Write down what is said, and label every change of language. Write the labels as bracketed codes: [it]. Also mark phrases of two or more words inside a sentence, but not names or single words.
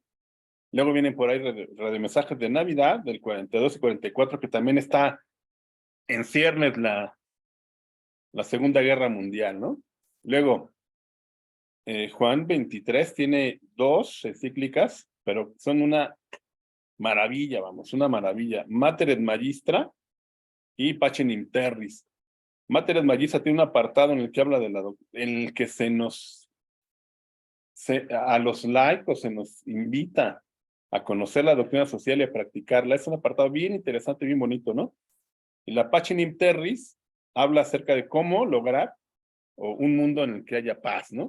[es] Luego vienen por ahí radiomensajes de Navidad, del 42 y 44, que también está en ciernes la Segunda Guerra Mundial, ¿no? Luego, Juan 23 tiene 2 encíclicas, pero son una maravilla, una maravilla. Mater et Magistra y Pacem in Terris. Mater et Magistra tiene un apartado en el que habla en el que a los laicos se nos invita a conocer la doctrina social y a practicarla. Es un apartado bien interesante, bien bonito, ¿no? Y la Pacem in Terris habla acerca de cómo lograr un mundo en el que haya paz, ¿no?